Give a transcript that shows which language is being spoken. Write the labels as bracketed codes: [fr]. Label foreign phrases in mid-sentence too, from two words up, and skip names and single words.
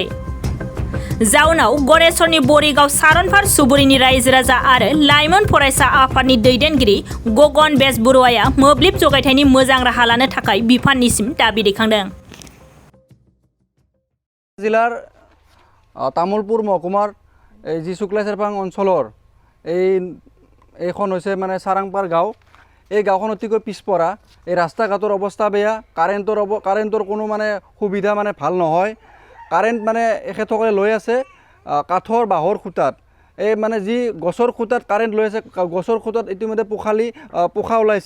[brx] जाउनाव गरेसरनि बरिगाव सारनपार सुबुरिनि रायजो राजा आरो लाइमोन फरायसा आफादनि दैदेनगिरि गगन बेजबरुवाया मोब्लिब जगायथायनि मोजां राहा लानो थाखाय बिफाननिसिम दाबि दैखांदों। [as] জিলাৰ তামুলপুৰ মহকুমাৰ জী শুক্লা চেৰফাং अঞ্চলৰ এইখন হৈছে মানে সাৰাংপাৰ গাঁও। এই গাঁওখন অতিকৈ পিছপৰা। এই ৰাস্তা ঘাটৰ অৱস্থা বেয়া, কাৰেণ্টৰ কোনো মানে সুবিধা মানে ভাল নহয়। কাৰেণ্ট মানে এখেতসকলে লৈ আছে কাঠৰ বাঁহৰ খুঁটাত। এই মানে যি গছৰ খুঁটাত কাৰেণ্ট লৈ আছে, গছৰ খুঁটাত ইতিমধ্যে পোখা ওলাইছে।